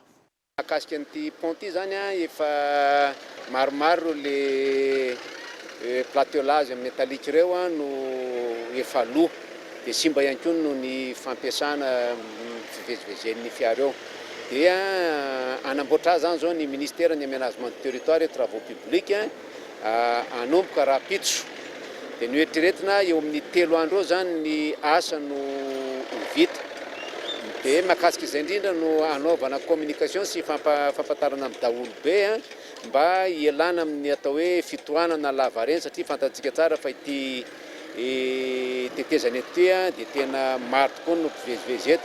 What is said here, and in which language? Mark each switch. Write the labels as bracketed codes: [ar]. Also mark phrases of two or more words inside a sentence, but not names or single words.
[mg] Mahakasika an'ity pont ity zany efa maromaro le [fr] plateaulage métallique [mg] ireo no efa lo, dia simba ihany koa no ny fampiasana fivezivezen'ny fiara eo. Dia anamboatra zany zao ny ministère ny [fr] aménagement du territoire et travaux publics [mg] anomboka rapitso. Dia ny eritreretina eo amin'ny 3 andro eo zany ny asa no vita. Dia mahakasika izay indrindra no anaovana communication sy fampatarana amin'ny daholo be mba ialana amin'ny atao hoe fitohanana lavareny, satria fantatsika tsara fa ity tetezana ety dia tena maro tokoa no mpivezivezy eto.